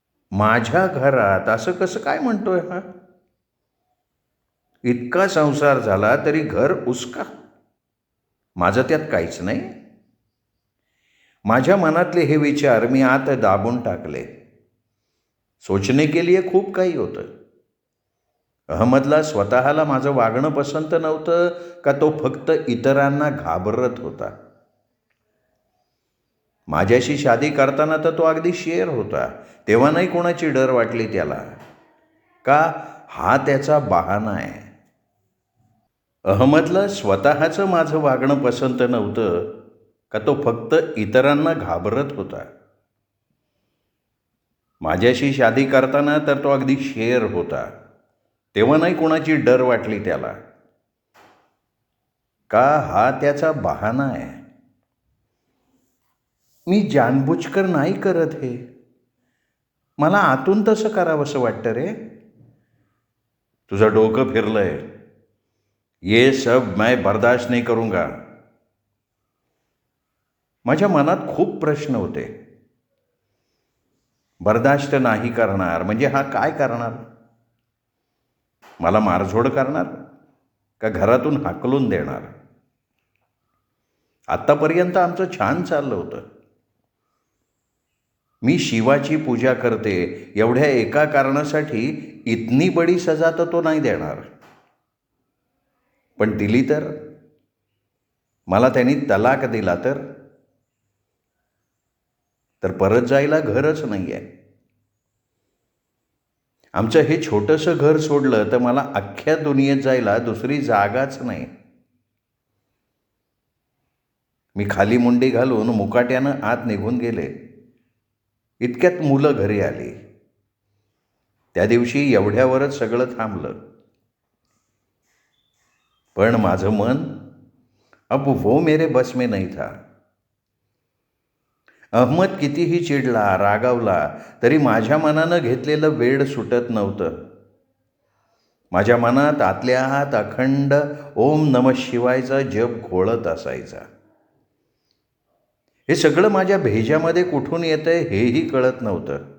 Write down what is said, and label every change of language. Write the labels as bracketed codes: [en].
[mr] माझ्या घरात असं कसं काय म्हणतोय हा? इतका संसार झाला तरी घर उसका. माझं त्यात काहीच नाही. माझ्या मनातले हे विचार मी आत दाबून टाकले. [hi] सोचने के लिए [mr] खूप काही होतं. अहमदला स्वतःला माझं वागणं पसंत नव्हतं का तो फक्त इतरांना घाबरत होता? माझ्याशी शादी करताना तर तो अगदी शेर होता, तेव्हा नाही कोणाची डर वाटली त्याला. का? हा त्याचा बहाणा आहे. अहमदला स्वतःचं माझं वागणं पसंत नव्हतं का तो फक्त इतरांना घाबरत होता? माझ्याशी शादी करताना तर तो अगदी शेर होता, तेव्हा नाही कोणाची डर वाटली त्याला. का? हा त्याचा बहाणा आहे. मी जानबूजकर नाही करत हे. मला आतून तसं करावंसं वाटतं रे. तुझं डोकं फिरलंय. [hi] ये सब मैं बर्दाश्त नहीं करूंगा. [mr] माझ्या मनात खूप प्रश्न होते. बर्दाश्त नाही करणार म्हणजे हा काय करणार? मला मारझोड करणार का घरातून हाकलून देणार? आत्तापर्यंत आमचं छान चाललं होतं. मी शिवाची पूजा करते एवढ्या एका कारणासाठी [hi] इतनी बडी सजा [mr] तर तो नाही देणार. पण दिली तर? मला त्यांनी तलाक दिला तर परत जायला घरच नाही आहे. आमचं हे छोटंसं घर सोडलं तर मला अख्ख्या दुनियेत जायला दुसरी जागाच नाही. मी खाली मुंडी घालून मुकाट्यानं आत निघून गेले. इतक्यात मुलं घरी आली. त्या दिवशी एवढ्यावरच सगळं थांबलं. पण माझं मन [hi] अब वो मेरे बस में नहीं था. [mr] अहमद कितीही चिडला, रागावला तरी माझ्या मनानं घेतलेलं वेड सुटत नव्हतं. माझ्या मनात आतल्या आत अखंड ओम नमः शिवायचा जप घोळत असायचा. हे सगळं माझ्या भेजामध्ये कुठून येतंय हेही कळत नव्हतं.